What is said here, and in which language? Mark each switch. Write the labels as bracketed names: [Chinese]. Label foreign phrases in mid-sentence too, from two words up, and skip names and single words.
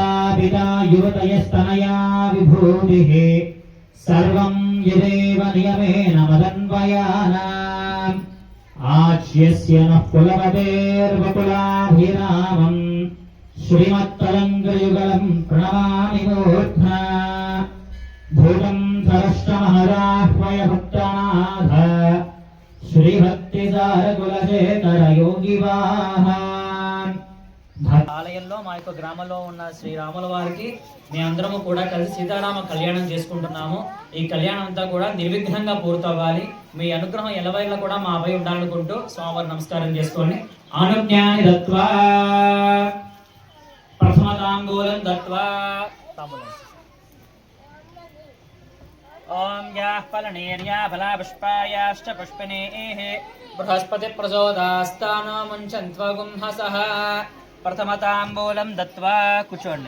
[Sanskrit] पिता युवतयस्तनया विभूतिः सर्वं यदेव नियमेन मदन्वयानाम् आच्यस्य नः कुलपतेर्वकुलाभिरामम् श्रीमत्तरङ्गयुगलं प्रणमामि मूर्ध्ना भूतं सरष्टमहराह्वय भक्तनाथ श्रीभक्तिसारकुलशेखर योगिवाहान् [Telugu] ఆలయంలో మా యొక్క గ్రామంలో ఉన్న శ్రీరాముల వారికి మీ అందరము కూడా కలిసి సీతారామ కళ్యాణం చేసుకుంటున్నాము. ఈ కళ్యాణం అంతా కూడా నిర్విఘ్నంగా పూర్తవ్వాలి. మీ అనుగ్రహం ఎల్లవేళ కూడా మాపై ఉండాలనుకుంటూ స్వామివారి నమస్కారం చేసుకోండి. [Sanskrit] అనుజ్ఞాని దత్వా ప్రథమతాంబూలం దత్వా ఓం యాః ఫలనేర్యా ఫలాపుష్పాయాశ్చ పుష్పినేః బృహస్పతి ప్రచోదాస్తానో ముంచన్త్వగుంహసః ప్రథమతాంబూలం దత్వా కూర్చోండి.